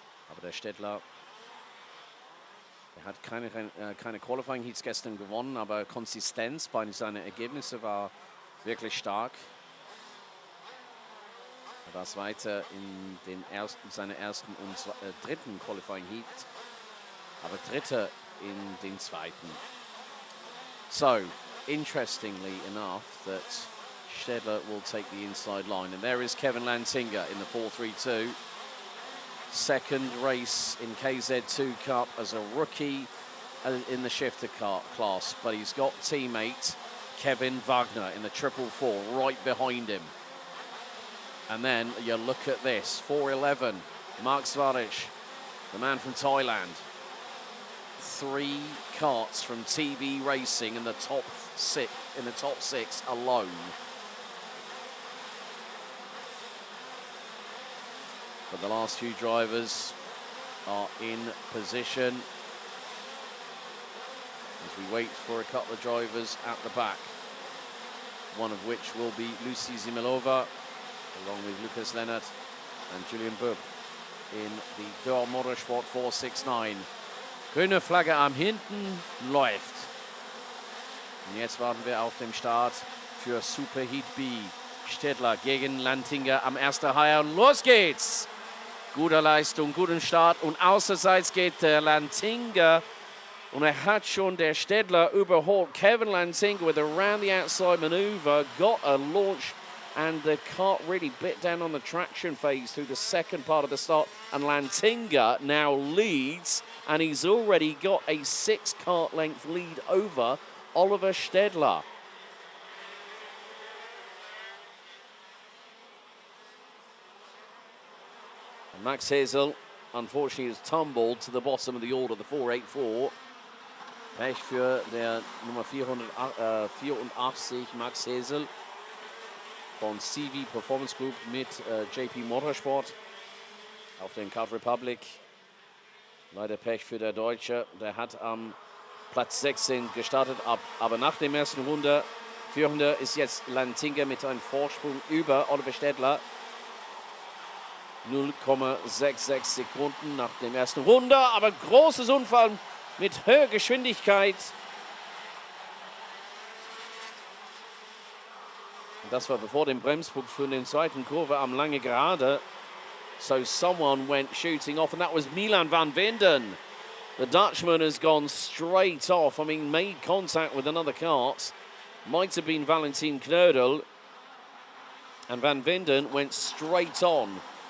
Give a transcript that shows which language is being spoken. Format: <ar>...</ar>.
<de>Aber der Stettler, er hat keine Qualifying Heats gestern gewonnen, aber Konsistenz bei seinen Ergebnissen war wirklich stark. Er war Zweiter in seiner ersten und dritten Qualifying Heat, aber Dritter in den zweiten.</de> <en>So, interestingly enough, that Stettler will take the inside line. And there is Kevin Lantinga in the 4.32. Second race in KZ2 Cup as a rookie in the shifter class, but he's got teammate Kevin Wagner in the 444 right behind him. And then you look at this, 4.11, Mark Zvanich, the man from Thailand. 3 karts from TB Racing in the top six alone. But the last few drivers are in position as we wait for a couple of drivers at the back. One of which will be Lucy Zimilova, along with Lukas Lehnert and Julian Bub in the Deutsche Motorsport 469.</en> <de>Grüne Flagge am Hinten läuft. Und jetzt warten wir auf den Start für Superheat B. Stettler gegen Lantinga am ersten Haier. Los geht's! Gute Leistung, guten Start und außerseits geht der Lantinga und hat schon der Stettler überholt.</de> <en>Kevin Lantinga with a round the outside maneuver, got a launch and the kart really bit down on the traction phase through the second part of the start, and Lantinga now leads and he's already got a 6 kart length lead over Oliver Stettler. Max Hazel, unfortunately, has tumbled to the bottom of the order, the 484.</en> <de>Pech für der Nummer 484, Max Hazel von CV Performance Group mit JP Motorsport auf den Kart Republic. Leider Pech für der Deutsche. Der hat am Platz 16 gestartet, aber nach dem ersten Runde, 400, ist jetzt Lantinga mit einem Vorsprung über Oliver Stettler. 0,66 Sekunden nach dem ersten Runde, aber großes Unfall mit höherer Geschwindigkeit. Das war bevor dem Bremspunkt für den zweiten Kurve am Lange Gerade.</de> <en>So someone went shooting off, and that was Milan van Winden. The Dutchman has gone straight off. I mean, made contact with another kart. Might have been Valentin Knödel. And Van Winden went straight on.</en>